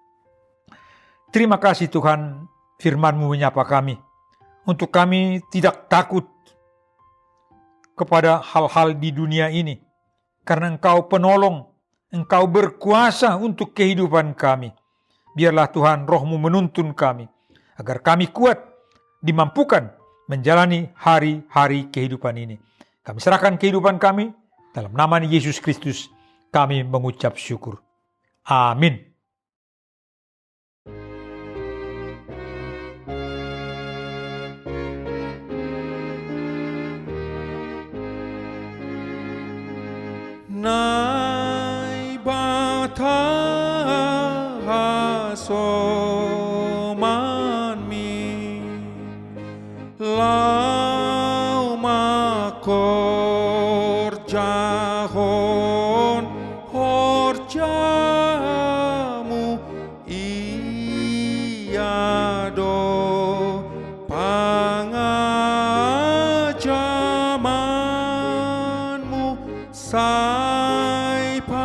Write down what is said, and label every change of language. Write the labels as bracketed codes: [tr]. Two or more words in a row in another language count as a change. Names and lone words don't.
[id] Terima kasih Tuhan, firman-Mu menyapa kami, untuk kami tidak takut kepada hal-hal di dunia ini, karena Engkau penolong, Engkau berkuasa untuk kehidupan kami. Biarlah Tuhan Roh-Mu menuntun kami, agar kami kuat, dimampukan menjalani hari-hari kehidupan ini. Kami serahkan kehidupan kami, dalam nama Yesus Kristus kami mengucap syukur. Amin. [bts] Nai bata hasoman mi lau makor jahon horjamu iado pangajamanmu sai